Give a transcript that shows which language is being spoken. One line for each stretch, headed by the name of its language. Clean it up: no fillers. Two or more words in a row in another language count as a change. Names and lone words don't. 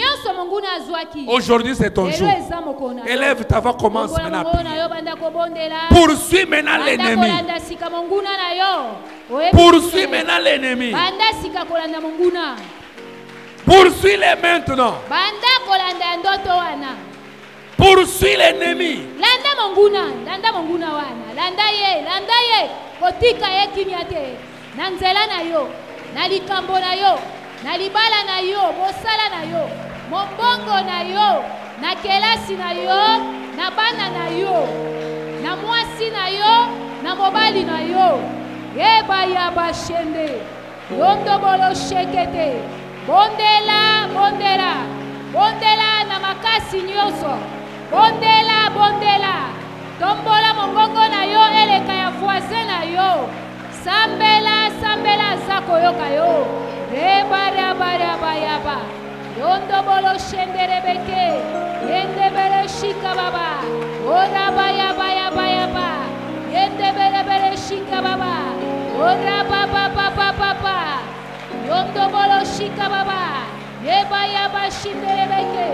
French: Aujourd'hui, c'est ton jour. Élève ta voix, commence maintenant à prier. Poursuis maintenant l'ennemi. Poursuis maintenant l'ennemi. Poursuis-les maintenant. Poursuis l'ennemi.
Lingala: Landa monguna wana. Landa ye. Kotika ye kimyate. Na nzela na yo. Na likambo na yo. Na libala na yo. Bosala na yo. Mombongo na yo. Na kelasi na yo. Na bana na yo. Na mwasi na yo. Na mobali na yo. Yeba yaba shende. Yondo bolo shekete. Bondela, bondela. Bondela na makasi nyoso. Bondela, bondela. Tombola mongongo na yo eleka ya voisin na yo. Sambela, sambela zako yoka yo. Reba, reba, reba, yaba. Yondo bolo shenderebeke. Yende bele shika baba. Ora ba yaba, yaba, yaba. Yende bele bele shika baba. Ora ba ba ba ba ba ba. Yondo bolo shika baba. Yeba yaba shinderebeke.